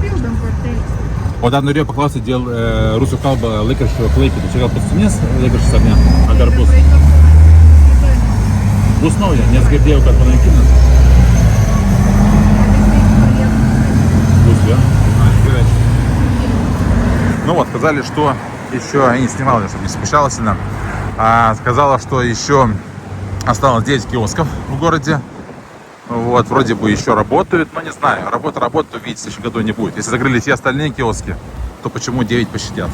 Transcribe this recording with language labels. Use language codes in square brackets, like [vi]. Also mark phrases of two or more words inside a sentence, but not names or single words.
[lt] O dar norėjau paklausyti dėl rusų kalbą laikraščio Klaipėda. Čia gal paskutinės laikraštis ar ne? Ar dar bus? Bus nauja, nes girdėjau, kad panaikinat. Bus, ja? Gerai. [ru] Ну вот, сказали, что еще, я не снимал, чтобы не смущалось сильно, сказала, что еще осталось 9 киосков в городе. Вот, вроде бы еще работают, но не знаю, работа, увидите, в следующем году не будет. Если закрыли все остальные киоски, то почему 9 пощадят?